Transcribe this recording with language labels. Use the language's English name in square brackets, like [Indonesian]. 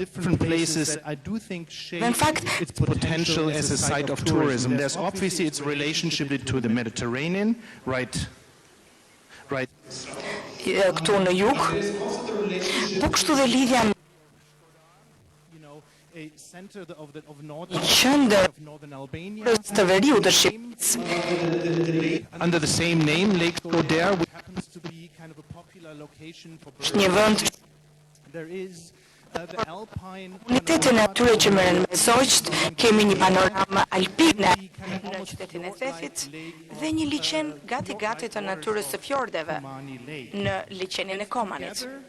[English] different places, I do think shape [Albanian] në fakt [English] its potential as a site of tourism. There's obviously its relationship to the Mediterranean, right? [Albanian] këtu në jug, po kështu dhe lidhja me [English] A center of [Albanian] qendër [English] northern Albania. [Albanian] të veriut të Shqipërisë. [English] Under the same name, Lake Oder, which happens to be kind of a popular location for [Albanian] Është një vend [English] There is the Alpine [Albanian] unitetin e atyre që merren me zogjt, kemi një panoramë alpine në qytetin e Thethit dhe një liçen gati të natyrës së fjordeve në liçenin e Komanit.